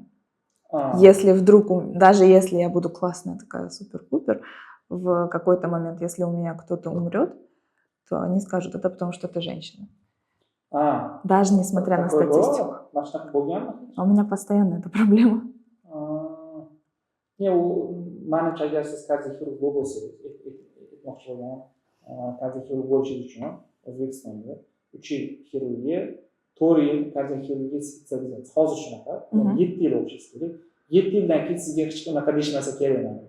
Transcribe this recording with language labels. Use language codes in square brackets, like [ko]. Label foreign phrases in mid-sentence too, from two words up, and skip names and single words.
[ru] Если вдруг, даже если я буду классная такая супер-пупер, в какой-то момент, если у меня кто-то умрет, то они скажут, это потому что ты женщина. Даже несмотря на статистику. А у меня постоянно эта проблема. [uz] Manimcha agar siz kardioxirurg bo'lsangiz, aytmoqchi bo'lganim, kardioxirurg bo'lishingiz uchun O'zbekistonda 3 yil xirurgiya, 4 yil kardioxirurgiya spetsializatsiya. Hozir shunaqa, 7 yil o'qishingiz kerak. 7 yildan keyin sizga hech qanaqa deyishmasa kerak emas.